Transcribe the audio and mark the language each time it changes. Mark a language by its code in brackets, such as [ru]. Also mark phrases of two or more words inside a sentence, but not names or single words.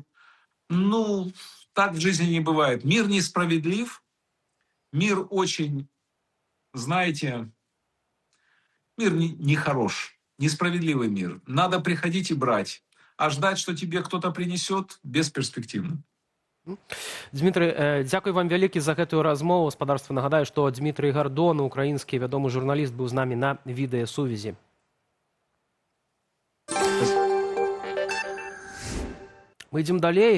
[ru] Ну, так в жизни не бывает. Мир несправедлив, мир очень, знаете, мир не хорош, несправедливый мир. Надо приходить и брать. А ждать, что тебе кто-то принесет, бесперспективно. [be] Дмітрый, дзякуй вам вялікі за гэтую размову. Гаспадарства нагадаю, што Дмітрый Гардон, украінскі вядомы журналіст, быў з намі на відэасувязі. Мы ідзем далей.